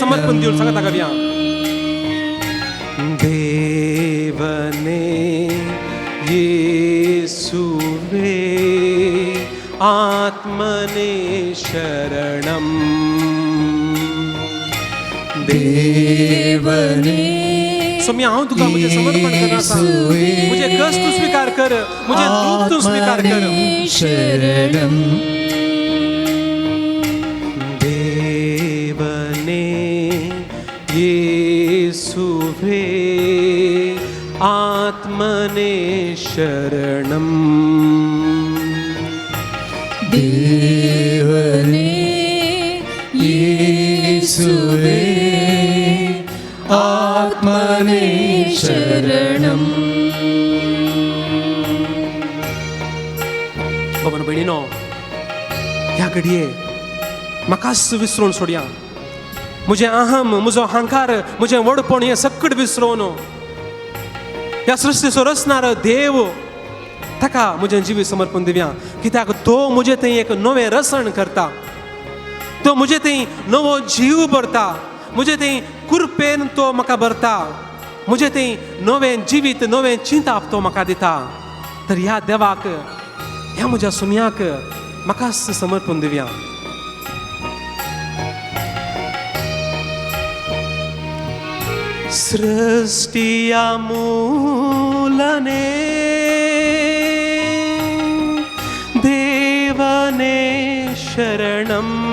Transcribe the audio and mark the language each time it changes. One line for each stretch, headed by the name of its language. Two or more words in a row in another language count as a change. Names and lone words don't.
Konkani: समर्पण दिवन सांगता गावया. देवने येसुवे आत्मने शरणं. देवने सोम्या हांव तुका म्हजें समर्पण करता. म्हजे कश्ट तूं स्वीकार कर, म्हजें दूख तूं स्वीकार कर. शरणं. देवने येसुवे आत्मने शरणं. देवने येसुवे देवने शरणम. भावांनो भयणीनो, ह्या घडये म्हाकाच विसरून सोडया. म्हजें अहम, म्हजो अहंकार, म्हजें व्हडपण हें सगळें विसरून ह्या सृश्टीचो रचणार देव ताका म्हजें जिवीत समर्पण दिवया. कित्याक तो म्हजे थंय एक नवें रसण करता, तो म्हजे थंय नवो जीव भरता, म्हजे थंय कृपेन तो म्हाका भरता, म्हजे थंय नवें जिवीत, नवें चिंताप तो म्हाका दिता. तर ह्या देवाक, ह्या म्हज्या सुमयाक म्हाकाच समर्पण दिवया. सृष्टिया मूलने देवने शरणम.